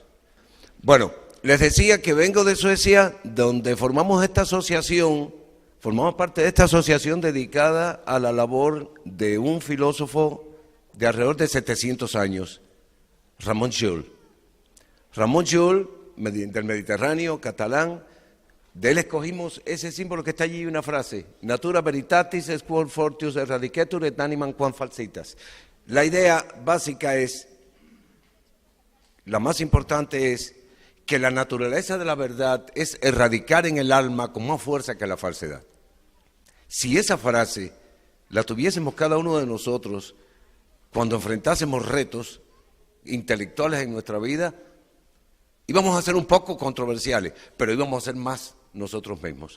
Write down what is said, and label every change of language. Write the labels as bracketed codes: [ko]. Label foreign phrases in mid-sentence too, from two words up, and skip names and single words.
[es] Bueno, les decía que vengo de Suecia, donde formamos esta asociación, formamos parte de esta asociación dedicada a la labor de un filósofo de alrededor de 700 años, Ramón Llull. Ramón Llull, del Mediterráneo, catalán. De él escogimos ese símbolo que está allí, una frase: [la] Natura veritatis est quod fortius eradicetur et animam quam falsitas. [es] La idea básica es, la más importante es, que la naturaleza de la verdad es erradicar en el alma con más fuerza que la falsedad. Si esa frase la tuviésemos cada uno de nosotros cuando enfrentásemos retos intelectuales en nuestra vida, íbamos a ser un poco controversiales, pero íbamos a ser más nosotros mismos.